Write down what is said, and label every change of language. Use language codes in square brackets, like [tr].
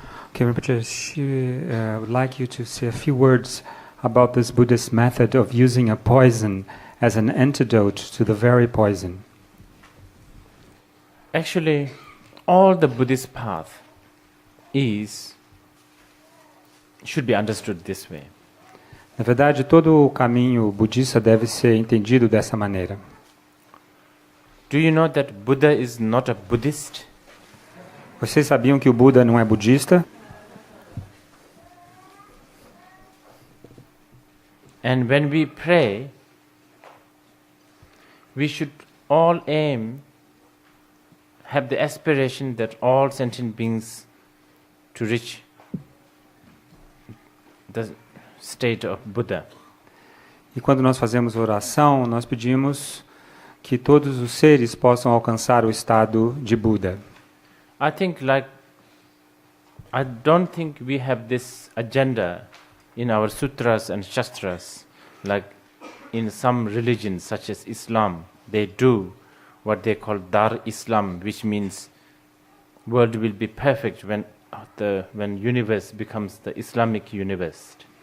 [en] Okay, Rinpoche, would like you to say a few words about this Buddhist method of using a poison as an antidote to the very poison. Actually, all the Buddhist path should be understood this way. [pt] Na verdade, todo o caminho budista deve ser entendido dessa maneira. [en] Do you know that Buddha is not a Buddhist? [pt] Vocês sabiam que o Buda não é budista? [en] And when we pray, we should all have the aspiration that all sentient beings to reach the state of Buddha. [pt] E quando nós fazemos oração, nós pedimos que todos os seres possam alcançar o estado de Buda. [en] I don't think we have this agenda in our sutras and shastras, like in some religions such as Islam. They do what they call Dar Islam, which means world will be perfect when universe becomes the Islamic universe.